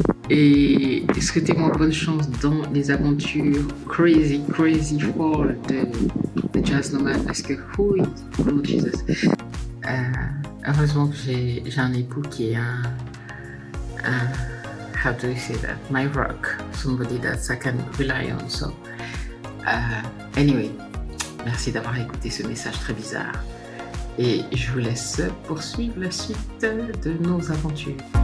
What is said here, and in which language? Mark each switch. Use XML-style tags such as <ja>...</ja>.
<fr>Et souhaitez-moi bonne chance dans les aventures crazy folle de Jazz Nomad, parce que oh Jesus. Heureusement que j'ai un époux qui est un</fr> <en>how do you say that? My rock, somebody that I can rely on. So anyway,</en> <fr>merci d'avoir écouté ce message très bizarre. Et je vous laisse poursuivre la suite de nos aventures.</fr>